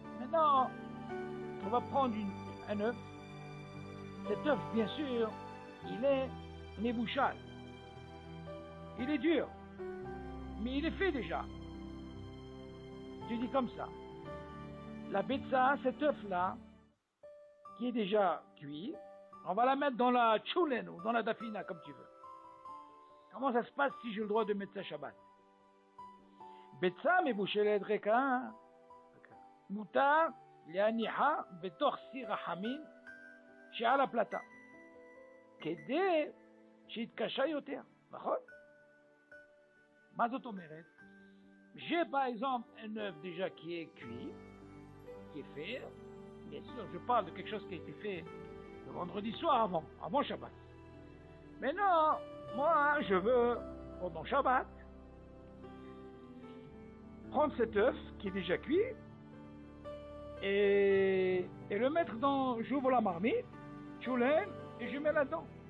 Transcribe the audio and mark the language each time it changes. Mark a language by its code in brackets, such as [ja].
[fr] Maintenant, on va prendre un œuf. Cet œuf, bien sûr, il est nébouchal. Il est dur. Mais il est fait déjà. Je dis comme ça. La betsa, cet œuf-là, qui est déjà cuit, on va la mettre dans la tchoulen ou dans la dafina, comme tu veux. Comment ça se passe si j'ai le droit de mettre ça Shabbat? [he] betsa מבושלת ריקה, מותר להניחה בתוך סיר החמין שעל הפלטה, כדי שיתקשה יותר, נכון? מה זאת אומרת? [fr] J'ai par exemple un œuf déjà qui est cuit, qui est fait, bien sûr je parle de quelque chose qui a été fait le vendredi soir avant Shabbat. Maintenant, moi je veux, pendant Shabbat, prendre cet œuf qui est déjà cuit et le mettre dans, j'ouvre la marmite, choulen, et je mets là-dedans.